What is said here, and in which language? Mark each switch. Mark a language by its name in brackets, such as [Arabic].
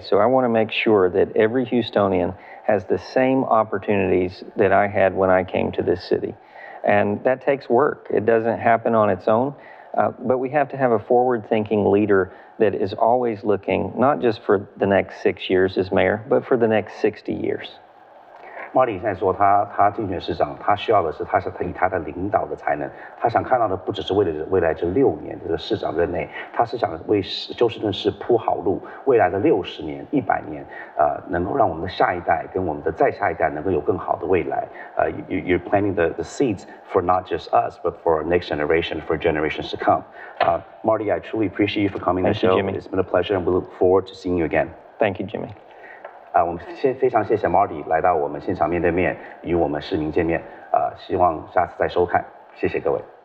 [English] So I want to make sure that every Houstonian has the same opportunities that I had when I came to this city. And that takes work. It doesn't happen on its own, but we have to have a forward-thinking leader that is always looking, not just for the next 6 years as mayor, but for the next 60 years. [Chinese] Marty 现在说他竞选市长，他需要的是他以他的领导的才能，他想看到的不只是未来这6年这个市长任内，他是想为休斯顿市铺好路，未来的60年、100年，能够让我们的下一代跟我们的再下一代能够有更好的未来。 [English] You're planting the seeds for not just us, but for our next generation, for generations to come. Marty, I truly appreciate you for coming to the show. Jimmy. It's been a pleasure, and we look forward to seeing you again. Thank you, Jimmy. [Chinese] 我们非常谢谢 Marty 来到我们现场面对面与我们市民见面，希望下次再收看，谢谢各位。